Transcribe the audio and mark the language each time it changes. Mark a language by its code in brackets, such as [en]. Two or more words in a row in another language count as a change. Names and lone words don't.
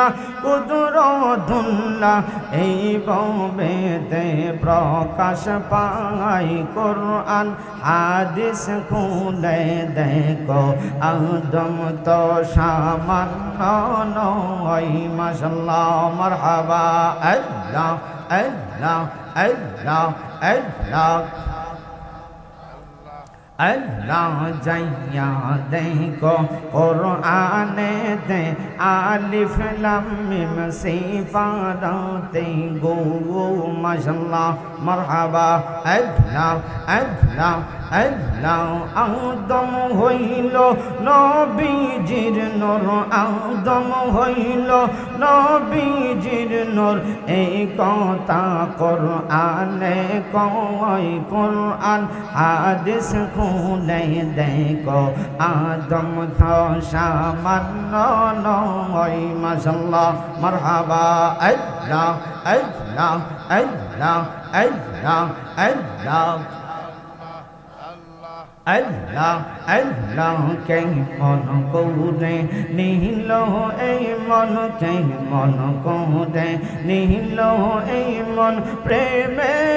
[bn] কুদরতুল্লাহ এই ভবেতে প্রকাশ পায় কোরআন হাদিস খুলে দেখো আদম তো সামান্য নয় [ar] ما شاء الله مرحبا [bn] আল্লাহ আল্লাহ আল্লাহ আল্লাহ আল্লাহ যাইয়া দেখো কুরআনে দে [ar] ألف لام ميم [bn] সিফারাতে গো [ar] ما شاء الله مرحبا [bn] আল্লাহ আল্লাহ আল্লাহ আদম হইলো নবীজির নূর আদম হইলো নবীজির নূর এই কথা কুরআনে কয় কুরআন হাদিস খুলে দেখো আদম তো সামান্য নয় [ar] ما شاء الله مرحبا [bn] আল্লাহ আল্লাহ আল্লাহ আল্লাহ আল্লাহ আল্লাহ আল্লাহ কে মন করে নিল এই মন কে মন করে নিল এই মন প্রেমে